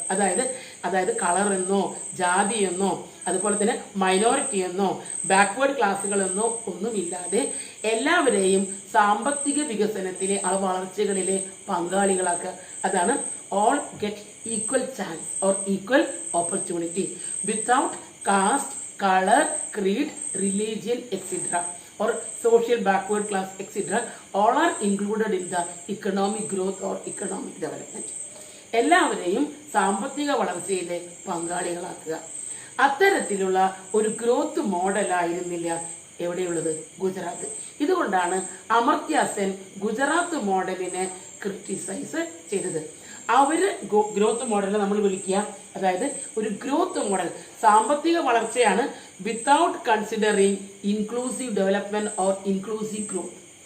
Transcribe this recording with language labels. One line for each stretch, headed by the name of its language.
Malayalam: അതായത് കളർ എന്നോ ജാതി എന്നോ അതുപോലെ തന്നെ മൈനോറിറ്റി എന്നോ ബാക്ക്വേർഡ് ക്ലാസ്സുകൾ എന്നോ ഒന്നുമില്ലാതെ എല്ലാവരെയും സാമ്പത്തിക വികസനത്തിലെ വളർച്ചകളിലെ പങ്കാളികളാക്കുക. അതാണ്
English: All get equal chance or equal opportunity without caste, color, creed, religion, etc. or social backward class, etc. all are included in the economic growth or economic development.
Malayalam: എല്ലാവരെയും സാമ്പത്തിക വളർച്ചയിലെ പങ്കാളികളാക്കുക. അത്തരത്തിലുള്ള ഒരു ഗ്രോത്ത് മോഡലായിരുന്നില്ല എവിടെയുള്ളത്? ഗുജറാത്ത്. ഇതുകൊണ്ടാണ് അമർത്യ സെൻ ഗുജറാത്ത് മോഡലിനെ ക്രിട്ടിസൈസ് ചെയ്തത്. അവര് ഗ്രോത്ത് മോഡൽ നമ്മൾ വിളിക്കുക, അതായത് ഒരു ഗ്രോത്ത് മോഡൽ സാമ്പത്തിക വളർച്ചയാണ്
English: Without considering inclusive development or inclusive growth.